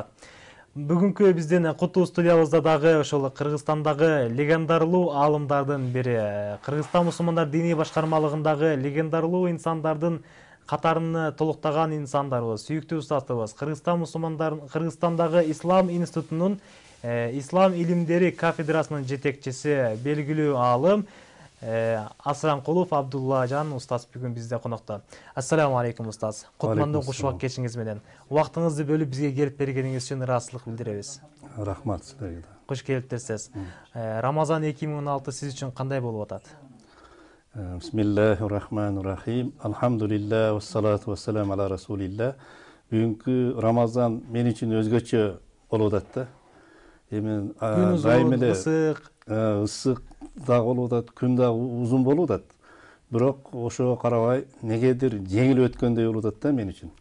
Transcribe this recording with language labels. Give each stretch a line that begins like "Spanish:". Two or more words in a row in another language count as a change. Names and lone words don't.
Kyrgyz: Бүгүнкү биздин куту студиябызда дагы ошол Кыргызстандагы легендарлуу аалымдардын бири, Кыргызстан мусулмандар диний башкармалыгындагы легендарлуу инсандардын катарыны толуктаган инсандарыбыз, сүйүктүү устатыбыз, Кыргызстандагы Ислам институтунун Ислам илимдери кафедрасынын жетекчиси, белгилүү аалым Асыранкулов Абдуллажан устаз бүгүн бизде конокто.
Arabic: السلام عليكم
Kyrgyz: устаз. Кутмандуу кушубак кечиңиз менен. Убактыңызды бөлүп бизге келип бергениңиз үчүн ыраазычылык билдиребиз. Рахмат силерге. Куш келиптирсиз. Рамазан 2016 сиз үчүн кандай болуп атат?
Arabic: بسم الله الرحمن الرحيم. الحمد لله والصلاة والسلام على رسول الله.
Kyrgyz: Бүгүнкү Рамазан мен үчүн өзгөчө болуп атат да. Эми дайым эле ысык да болуп атат, күн да узун болуп атат. Бирок ошого карабай негедир жеңил өткөндөй болуп атат да мен үчүн.